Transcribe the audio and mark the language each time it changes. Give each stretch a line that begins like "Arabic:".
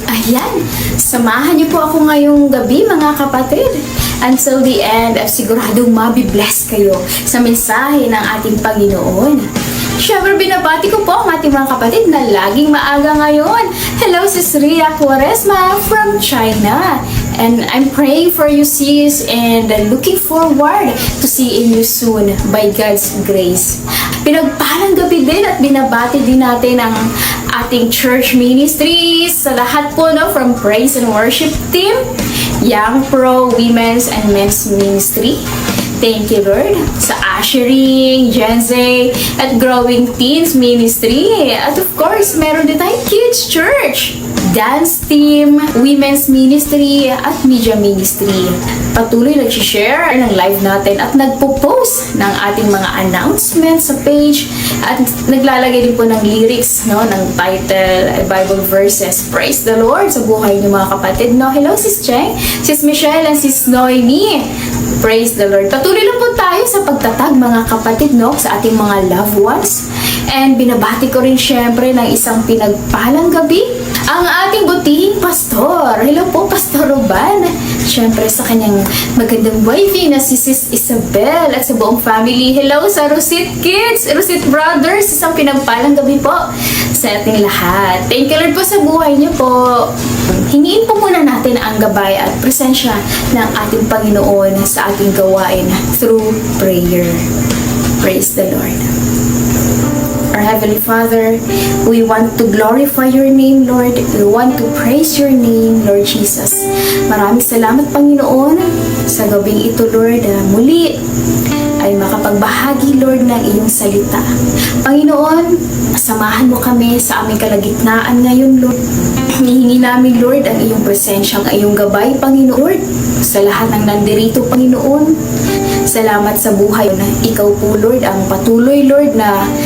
Filipino: Ayan, samahan niyo po ako ngayong gabi, mga kapatid.
English: Until the end,
Filipino: siguradong mabibless kayo sa mensahe ng ating Panginoon. Siyempre, binabati ko po ang ating mga kapatid na laging maaga ngayon.
English: Hello, Sis Ria Quaresma from China. And I'm praying for you, sis, and looking forward to seeing you soon by God's grace.
Filipino: Pinagpalang gabi din at binabati din natin ang ating church ministries sa lahat po, from Praise and Worship Team, Young Pro, Women's and Men's Ministry.
English: Thank you, Lord,
Filipino: sa Ushering, Gen Z, at Growing Teens Ministry. At
English: of course,
Filipino: meron din tayong Kids Church, Dance Team, Women's Ministry, at Media Ministry. Patuloy nag-share ng live natin at nagpo-post ng ating mga announcements sa page at naglalagay din po ng lyrics, ng title, Bible verses.
English: Praise the Lord
Filipino: sa buhay niyo mga kapatid.
English: Hello, Sis Cheng, Sis Michelle, and Sis Noemi. Praise the Lord.
Filipino: Patuloy lang po tayo sa pagtatag mga kapatid, sa ating mga loved ones. And binabati ko rin syempre ng isang pinagpalang gabi ang ating butihing pastor. Hello po, Pastor Ruban. Syempre sa kanyang magandang wifey na si Sis Isabel at sa buong family. Hello sa Rosit Kids, Rosit Brothers. Isang pinagpalang gabi po sa ating lahat.
English: Thank you Lord
Filipino: po sa buhay niyo po. Hingiin po muna natin ang gabay at presensya ng ating Panginoon sa ating gawain
English: through prayer. Praise the Lord. Our Heavenly Father, we want to glorify your name, Lord. We want to praise your name, Lord Jesus.
Filipino: Maraming salamat, Panginoon, sa gabing ito, Lord. Muli ay makapagbahagi, Lord, ng iyong salita. Panginoon, samahan mo kami sa aming kalagitnaan ngayon, Lord. Hinihingi namin, Lord, ang iyong presensya, ang iyong gabay, Panginoon, sa lahat ng nandirito, Panginoon. Salamat sa buhay na ikaw po, Lord, ang patuloy, Lord, na